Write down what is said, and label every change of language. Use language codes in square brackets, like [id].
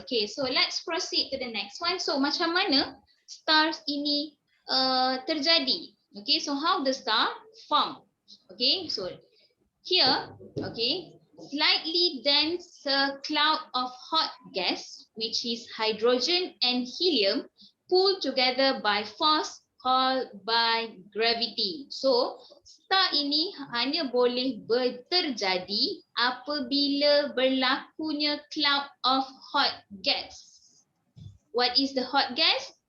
[en] Okay, so let's proceed to the next one. [ms] So macam mana stars ini terjadi? [en] Okay, so how the star form? Okay, so here, okay, slightly dense cloud of hot gas, which is hydrogen and helium, pulled together by force called by gravity. So, star [ms] ini hanya boleh terjadi apabila berlakunya [en] cloud of hot gas. What is the hot gas?